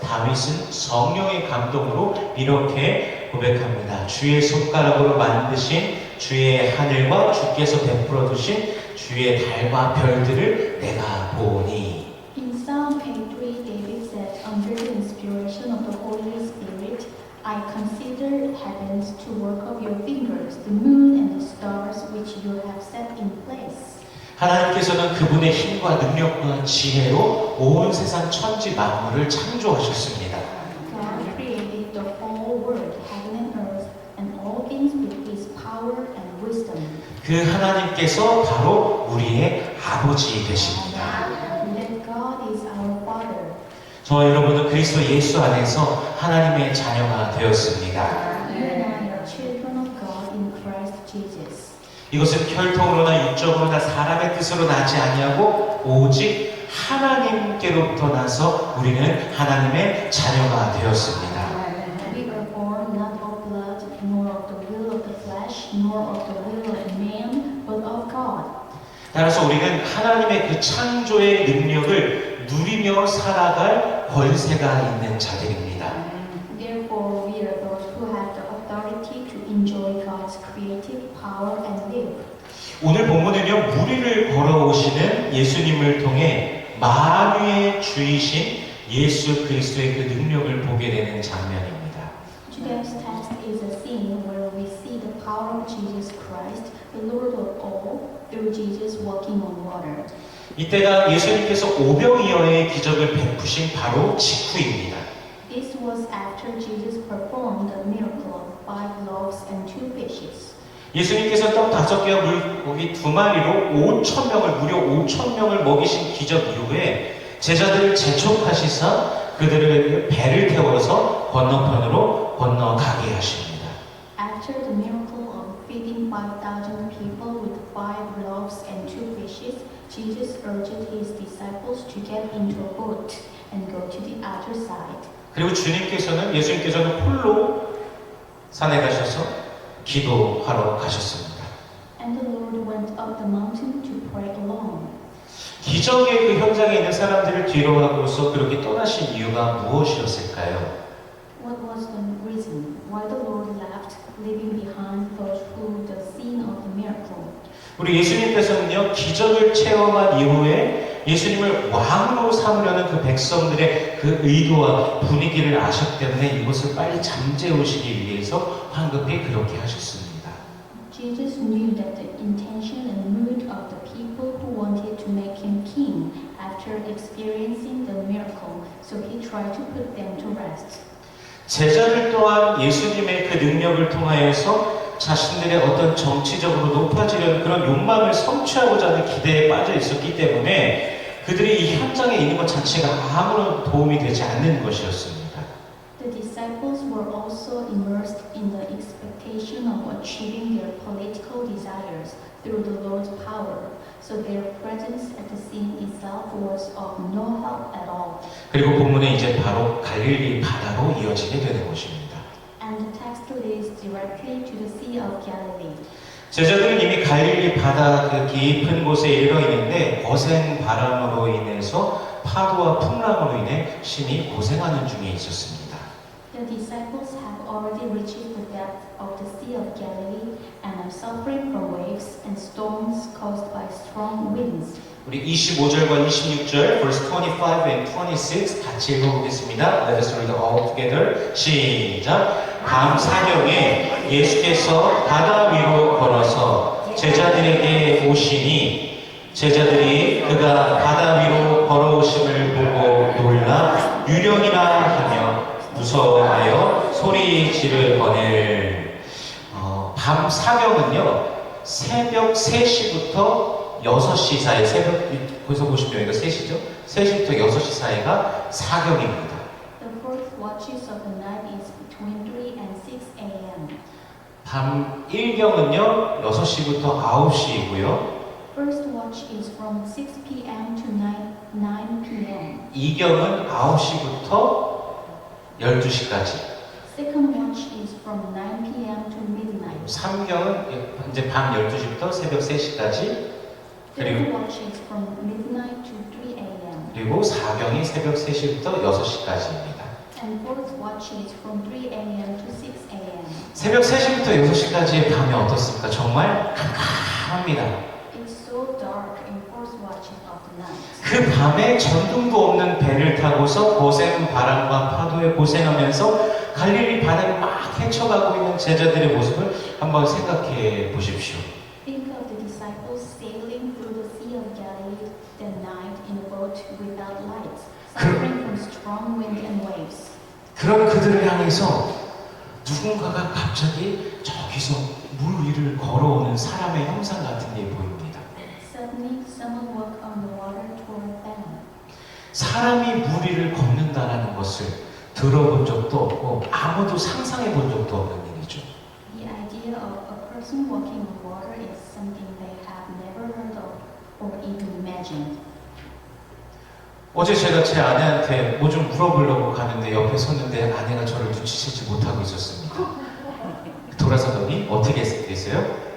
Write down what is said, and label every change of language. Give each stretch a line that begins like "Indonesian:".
Korean: 다윗은 성령의 감동으로 이렇게 고백합니다. 주의 손가락으로 만드신 주의 하늘과 주께서 베풀어 두신 주의 달과 별들을 내가 보니.
English: In Psalm 83, David said, under the inspiration of the Holy Spirit, I consider heavens to work of your fingers, the moon and the stars which you have set in place.
Korean: 하나님께서는 그분의 힘과 능력과 지혜로 온 세상 천지 만물을 창조하셨습니다.
English: God created the whole world, heaven and earth, and all things with His power and wisdom.
Korean: 그 하나님께서 바로 우리의 아버지 되십니다.
English: That God is our Father.
Korean: 저와 여러분은 그리스도 예수 안에서 하나님의 자녀가 되었습니다.
English: You and I are children of God in Christ Jesus.
Korean: 이것은 혈통으로나 육적으로나 사람의 뜻으로 나지 아니하고 오직 하나님께로부터 나서 우리는 하나님의 자녀가 되었습니다.
English: We are born not of blood, nor of the will of the flesh, nor of the will of man, but of God.
Korean: 따라서 우리는 하나님의 그 창조의 능력을 누리며 살아갈 권세가 있는 자들입니다.
English: Therefore, we are those who have the authority to enjoy God's creative power and live.
Korean: 오늘 본문은요, 무리를 걸어오시는 예수님을 통해 만유의 주이신 예수 그리스도의 그 능력을 보게 되는 장면입니다.
English: Today's text is a scene where we see the power of Jesus Christ, the Lord of all, through Jesus walking on water.
Korean: 이때가 예수님께서 오병이어의 기적을 베푸신 바로 직후입니다.
English: This was after Jesus performed the miracle of 5 loaves and 2 fishes.
Korean: 예수님께서 떡 5개와 물고기 2마리로 5,000명을 무려 5,000명을 먹이신 기적 이후에 제자들을 재촉하시사 그들을 배를 태워서 건너편으로 건너가게 하십니다.
English: After the miracle of feeding 5,000 people with 5 loaves and 2 fishes, Jesus urged his disciples to get into a boat and go to the other side.
Korean: 그리고 예수님께서는 홀로 산에 가셔서 기도하러 가셨습니다.
English: And the Lord went up the mountain to pray alone.
Korean: 기적의 그 현장에 있는 사람들을 뒤로 하고서 그렇게 떠나신 이유가 무엇이었을까요?
English: What was the reason why the Lord left, leaving behind those who the scene of the miracle?
Korean: 우리 예수님께서는요, 기적을 체험한 이후에 예수님을 왕으로 삼으려는 그 백성들의 그 의도와 분위기를 아셨기 때문에 이것을 빨리 잠재우시기 위해서 황급히 그렇게 하셨습니다.
English: Jesus knew that the intention and mood of the people who wanted to make him king after experiencing the miracle, so he tried to put them to rest.
Korean: 제자들 또한 예수님의 그 능력을 통하여서 자신들의 어떤 정치적으로 높아지려는 그런 욕망을 성취하고자 하는 기대에 빠져 있었기 때문에 그들이 이 현장에 있는 것 자체가 아무런 도움이 되지 않는 것이었습니다.
English: The disciples were also immersed in the expectation of achieving their political desires through the Lord's power, so their presence at the scene itself was of no help at all.
Korean: 그리고 본문에 이제 바로 갈릴리 바다로 이어지게 되는 것입니다.
English: And the text leads directly to the Sea of Galilee.
Korean: 제자들은 이미 갈릴리 바다 그 깊은 곳에 이르러 있는데 거센 바람으로 인해서 파도와 풍랑으로 인해 심히 고생하는 중에 있었습니다.
English: The disciples have already reached the depth of the Sea of Galilee and are suffering from waves and storms caused by strong winds.
Korean: 우리 25절과 26절,
English: verse 25 and 26
Korean: 같이 읽어보겠습니다.
English: Let us read all together.
Korean: 시작. 밤 사경에 예수께서 바다 위로 걸어서 제자들에게 오시니 제자들이 그가 바다 위로 걸어오심을 보고 놀라 유령이라 하며 무서워하여 소리 지르거늘. 밤 사경은요, 새벽 3시부터 6시 사이, 거기서 보시면 여기가 3시죠? 3시부터 6시 사이가 사경입니다.
English: The fourth watches of the night is between 3 and 6 a.m.
Korean: 밤 1경은요, 6시부터 9시이고요.
English: First watch is from 6 p.m. to 9 p.m.
Korean: 2경은 9시부터 12시까지.
English: Second watch is from 9 p.m. to midnight.
Korean: 3경은 이제 밤 12시부터 새벽 3시까지.
English: Third
Korean: 그리고
English: watch is from midnight to 3 a.m.
Korean: 그리고 사경이 새벽 3시부터 6시까지입니다.
English: And fourth watch is from 3 a.m. to 6 a.m.
Korean: 새벽 3시부터 6시까지의 밤이 어떻습니까? 정말 깜깜합니다.
English: It's so dark in fourth watch of the night.
Korean: 그 밤에 전등도 없는 배를 타고서 거센 바람과 파도에 고생하면서 갈릴리 바다를 막 헤쳐가고 있는 제자들의 모습을 한번 생각해 보십시오.
English: Think of the disciples sailing through the Sea of Galilee that night in a boat without lights, suffering from strong wind and waves.
Korean: 그런 그들을 향해서 누군가가 갑자기 저기서 물 위를 걸어오는 사람의 형상 같은 게 보입니다.
English: Suddenly, someone walked on the water toward them.
Korean: 사람이 물 위를 걷는다라는 것을 들어본 적도 없고 아무도 상상해 본 적도 없는 일이죠.
English: The idea of a person walking on water is something they have never heard of or even imagined.
Korean: 어제 제가 제 아내한테 뭐 좀 물어보려고 가는데 옆에 섰는데 아내가 저를 눈치채지 못하고 있었습니다. 돌아서더니 어떻게 했어요?